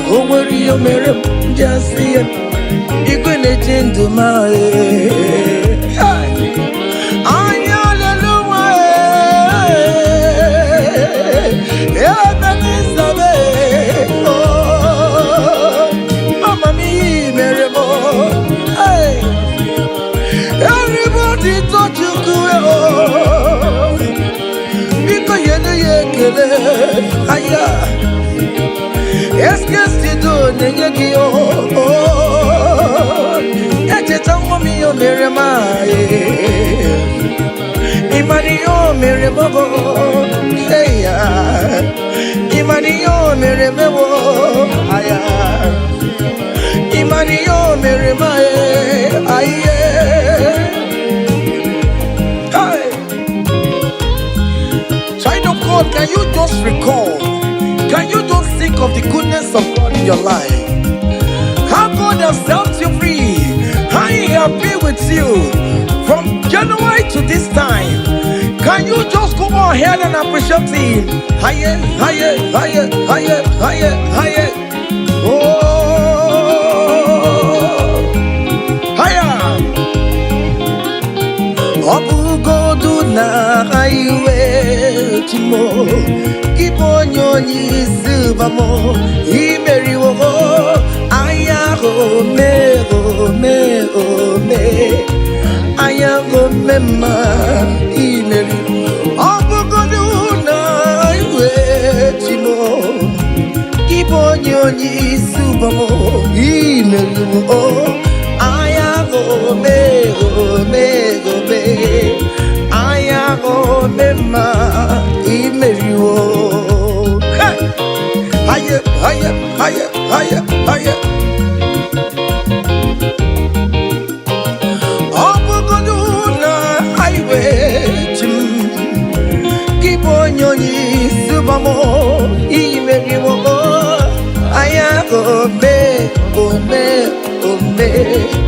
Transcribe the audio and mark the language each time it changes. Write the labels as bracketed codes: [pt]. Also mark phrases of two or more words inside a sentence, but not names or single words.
[ig] O nwere ihe o mere m, ya sị ya, igwe na-eche ndụ m a, eh. Hey! Anyị hallelujah, eh. Eh, Ebenezer, eh. Oh, amamihe i mere m, oh. Hey! [en] Everybody touch you, oh. [ig] Biko, yenu ya ekele. Aya. Eske stido na-enye gị, oh, oh. Echeta nwa m ihe o mere m, ah, eh. Ị mara ihe o mere m, oh. Hey, ya. Ị mara ihe o mere m, oh. Aya. Ị mara ihe o mere m, eh. Aye. Hey. [en] Child of God, can you just recall? Can you just think of the goodness of God in your life? How God has helped you free. How He has been with you from January to this time. Can you just go ahead and appreciate Him? Higher, higher, higher, higher, higher, higher. Oh, higher. [ig] Ọ bụgodu na iwe chi m, gị bụ onye, onye isi ụba m, i meriwo agha ahụ, mee, o, mee, o, mee. Agha ahụ, mee mma, i meri. Ọ bụgodu na iwe chi m, gị bụ onye, onye isi ụba m, i meriwo agha ahụ, mee, o, mee, o, mee. Agha ahụ, mee mma, i meriwo. Hey! [en] Higher, higher, higher, higher, higher. [ig] Ọ bụgodu na iwe chi m, gị bụ onye, onye isi ụba m, i meriwo. Agha ahụ, mee, o, mee, o, mee.